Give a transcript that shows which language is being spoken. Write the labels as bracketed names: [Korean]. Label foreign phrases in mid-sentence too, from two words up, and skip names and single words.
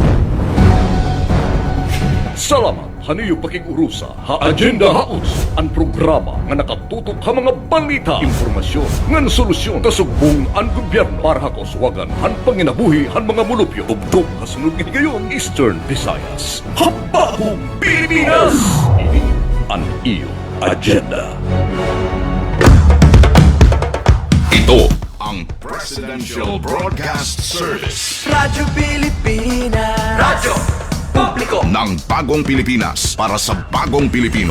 [Waray] Salamat haniyo pakigurusa ha Agenda Hautso, ang programa nga nakatutok ha mga balita, informasyon, ngan solusyon kasugbong ang gobyerno para hakoswagan han panginabuhi han mga mulupyo tugtog ha sunod nga higayon Eastern Visayas. Habahong Pilipinas! Ini ang iyo Agenda. [Filipino] Ito ang Presidential Broadcast Service. Radyo Pilipinas. Radyo Publiko ng bagong Pilipinas para sa bagong Pilipino.